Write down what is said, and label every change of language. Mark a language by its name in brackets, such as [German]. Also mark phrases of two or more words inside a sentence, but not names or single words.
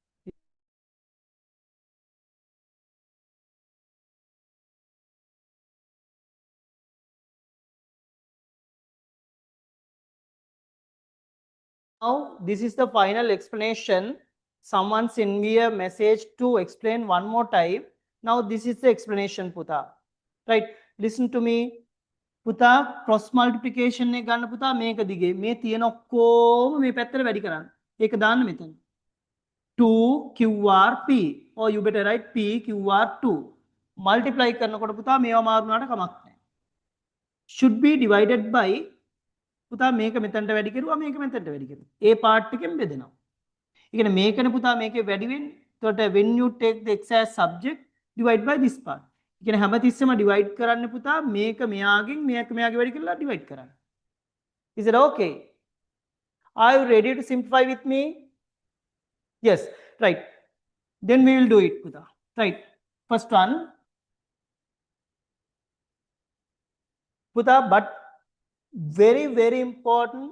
[English] Now, this is the final explanation. Someone send me a message to explain one more time. Now, this is the explanation, Puta. Right? Listen to me. Puta, cross multiplication [Sinhala] නේ ගන්න පුතා මේක දිගේ. Me තියෙන ඔක්කොම මේ පැත්තට වැඩි කරන්න. ඒක දාන්න මෙතන. [English] 2qrp or you better write pqr2. [Sinhala] Multiply කරනකොට පුතා මේවා මාරුනාට කමක් නැහැ. [English] Should be divided by [Sinhala] පුතා මේක මෙතනට වැඩි කරුවා මේක මෙතනට වැඩි කරුවා. ඒ පාර්ට් එකෙන් බෙදෙනවා. ඒ කියන්නේ මේකනේ පුතා මේකේ වැඩි වෙන්නේ. [English] එතකොට when you take the x as subject divide by this part. [Sinhala] ඒ කියන්නේ හැමතිස්සෙම divide කරන්න පුතා මේක මෙයාගෙන් මේක මෙයාගේ වැඩි කරලා divide කරන්න. [English] Is it okay? Are you ready to simplify with me? Yes, right. Then we will do it, Puta. Right. First one, Puta, but very, very important.